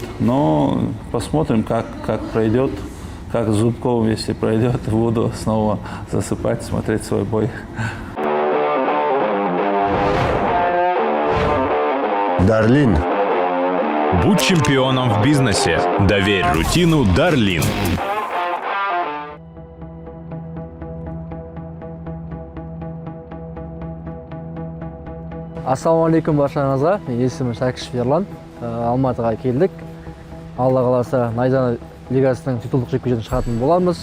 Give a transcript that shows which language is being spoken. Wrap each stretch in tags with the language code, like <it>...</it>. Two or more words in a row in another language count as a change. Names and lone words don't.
<ru>Но посмотрим, как пройдет, как Зубков, если пройдет, буду снова засыпать, смотреть свой бой. Дарлин. Будь чемпионом в бизнесе. Доверь рутину Дарлин.</ru> <kk>Ассалаумалейкум баршаңызға. Есімім Шәкішев Ерлан. Алматыға келдік. Алла қаласа Найза лигасының титулдық жекпе-жегіне шығатын боламыз.</kk>